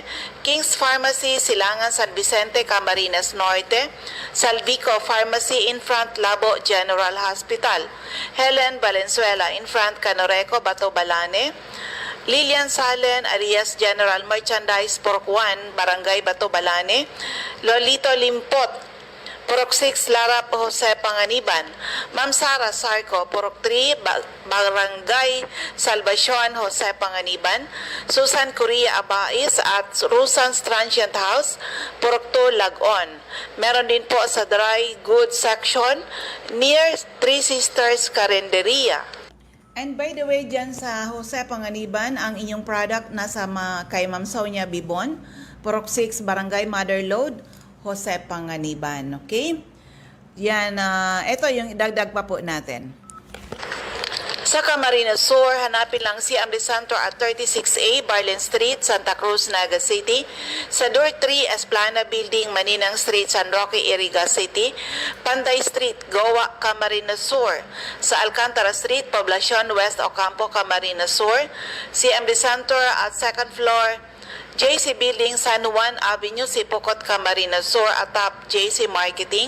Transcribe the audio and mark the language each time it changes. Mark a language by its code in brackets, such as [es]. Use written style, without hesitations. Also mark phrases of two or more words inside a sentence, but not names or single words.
[tl] King's Pharmacy, Silangan, San Vicente, Camarines Norte, Salvico Pharmacy, [en] in front [tl] Labo General Hospital, Helen Valenzuela, [en] in front [tl] Canoreco, Batobalane, Lilian Salen, Arias General Merchandise, Purok 1, Barangay Batobalane, Lolito Limpot, Purok 6, Larap Jose Panganiban. Ma'am Sara Sarco, Purok 3, Barangay Salvacion Jose Panganiban. Susan Correa Abais at Rusans Transient House, Purok 2, Lagon. Meron din po sa [en] dry goods section [tl] near Three Sisters Carinderia. [en] And by the way, [tl] dyan sa Jose Panganiban, ang inyong product nasa kay Ma'am Sonia Bibon, Purok 6, Barangay Mother Load, Jose Panganiban. Okay? Yan, ito yung idagdag pa po natin. Sa Camarines Sur, hanapin lang si Amri Santo at 36A, Barlin Street, Santa Cruz, Naga City. Sa Door 3, Esplana Building, Maninang Street, San Roque, Iriga City. Panday Street, Goa, Camarines Sur. Sa Alcantara Street, Poblacion West, Ocampo, Camarines Sur. Si Amri Santo at [en] second floor, [tl] JC Building, San Juan Avenue, Sipocot, Camarines Sur, atap JC Marketing.